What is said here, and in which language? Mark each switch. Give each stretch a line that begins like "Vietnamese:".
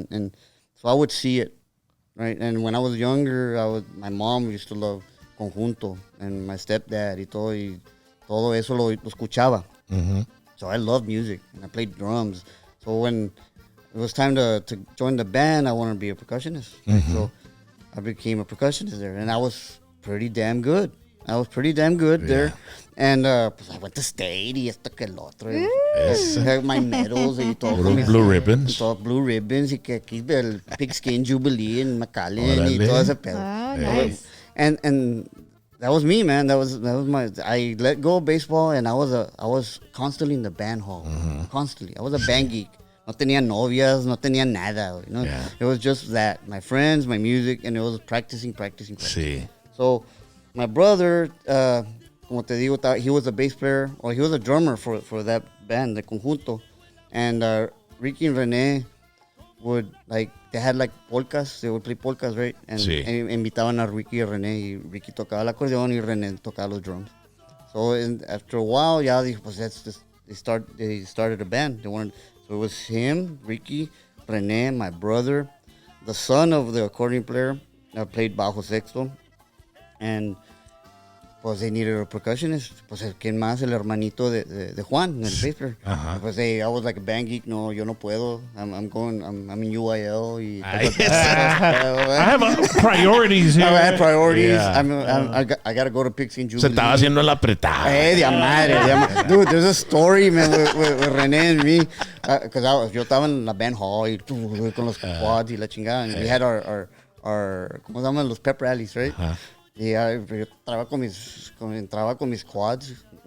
English: And so I would see it, right? And when I was younger, my mom used to love conjunto, and my stepdad
Spanish: y todo eso lo escuchaba.
English: So I loved music, and I played drums. So when it was time to join the band, I wanted to be a percussionist. So I became a percussionist there, and I was pretty damn good. There. And pues I went to state
Spanish: y esto que el otro.
English: Had my medals
Spanish: y todo.
English: Blue ribbons. Todo blue ribbons y que aquí el Pigskin Jubilee en McAllen y todo ese pedo. Nice. And that was me, man. That was my. I let go of baseball, and I was constantly in the band hall. Constantly, I was a band geek.
Spanish: No tenía novias, no tenía nada.
English: You know, It was just that my friends, my music, and it was practicing.
Spanish: Sí.
English: So my brother,
Spanish: como te digo,
English: he was a bass player, or he was a drummer for that band, the conjunto, and Ricky and René would they had polkas, they would play polkas, right?
Spanish: And invitaban a Ricky y René, y Ricky tocaba el acordeón y René tocaba los drums.
English: So after a while,
Spanish: ya dijo, pues
English: they started a band. So it was him, Ricky, René, my brother, the son of the accordion player that played bajo sexto, and pues they needed a percussionist.
Spanish: Pues ¿quién más? El hermanito de Juan,
English: el bass player. Pues I was like a band geek.
Spanish: No, yo no puedo.
English: I'm in UIL. I have priorities here. I had priorities. Yeah. I got to go to Pigskin Jubilee.
Spanish: Se estaba haciendo la apretada. De madre.
English: Dude, there's a story, man, with René and me.
Spanish: Because yo estaba en la band hall y con los quads y la chingada.
English: And we had our
Spanish: ¿cómo se llaman? Los
English: pep rallies, right?
Spanish: Y yo entraba con mis quads.